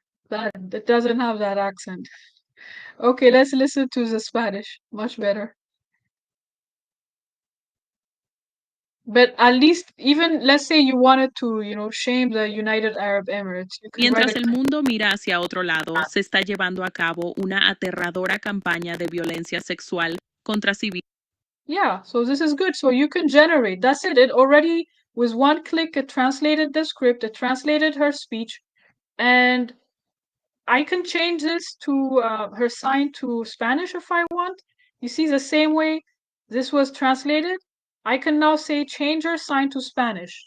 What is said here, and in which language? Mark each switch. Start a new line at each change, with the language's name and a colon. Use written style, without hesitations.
English: That doesn't have that accent. Okay, let's listen to the Spanish. Much better. But at least, even let's say you wanted to, shame the United Arab Emirates, you can write
Spanish: Mientras el mundo mira hacia otro lado, se está llevando a cabo una aterradora campaña de violencia sexual contra civiles.
English: Yeah, so this is good. So you can generate. That's it. It already, with one click, it translated the script, it translated her speech, and I can change this to her sign to Spanish if I want. You see, the same way this was translated, I can now say change her sign to Spanish.